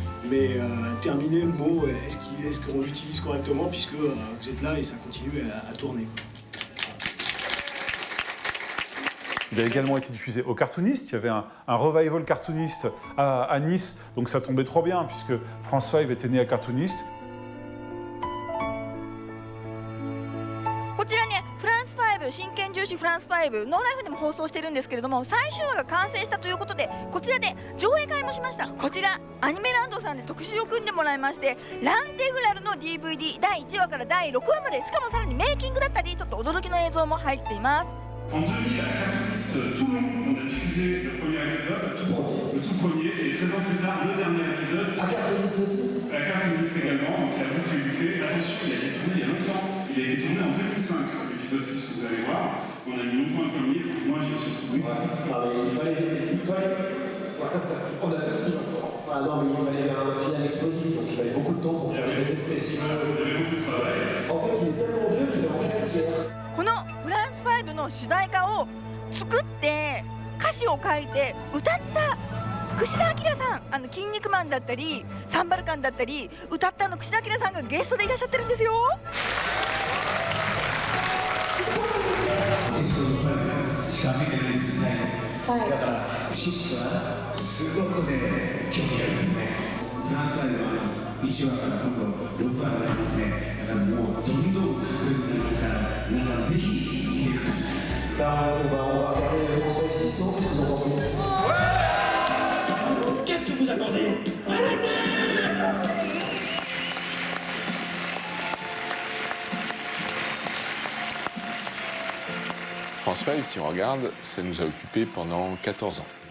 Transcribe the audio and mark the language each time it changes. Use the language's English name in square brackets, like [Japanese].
[French] Mais terminer, le mot, est-ce qu'on l'utilise correctement puisque vous êtes là et ça continue à tourner. Il a également été diffusé au Cartoonist. Il y avait un revival Cartoonist à Nice, donc ça tombait trop bien puisque France 5 était né à Cartoonist. [Japanese] こちらね、フランス5、真剣重視フランス5、ノーライフでも放送してるんですけれども、最終話が完成したということで、こちらで上映会もしました。こちら、アニメランドさんで特集を組んでもらいまして、ランテグラルの DVD 第1話から第6話まで、しかもさらにメイキングだったり、ちょっと驚きの映像も入っています。 [French] En 2000, à Cartoonist Toulon, on a diffusé le premier épisode, le tout premier, et 13 ans plus tard, le dernier épisode. À Cartoonist aussi. À Cartoonist également, donc la boucle est bouclée. Attention, il a été tourné il y a longtemps. Il a été tourné en 2005, l'épisode 6 que vous allez voir. On a mis longtemps à terminer, moi j'y suis trouvé. Il fallait... On a tous mis encore. Ah non, mais il fallait un final explosif, donc il fallait beaucoup de temps pour faire les effets spéciaux. Il y avait beaucoup de travail. En fait, il est tellement vieux qu'il est en 4 tiers. [Japanese] このフランス5の主題歌を作って歌詞を書いて歌った串田明さん、筋肉マンだったりサンバルカンだったり歌った串田明さんがゲストでいらっしゃってるんですよ。しか見てないんですね。だから6はすごくね興味ありますね。フランス5は1話から今度6話になりますね。だからもうどんどんかっこよくなりますから皆さんぜひ見てください。 [French] On va regarder François 6, non? Qu'est-ce que vous en pensez? Qu'est-ce que vous attendez? France 5, si on regarde, ça nous a occupés pendant 14 ans.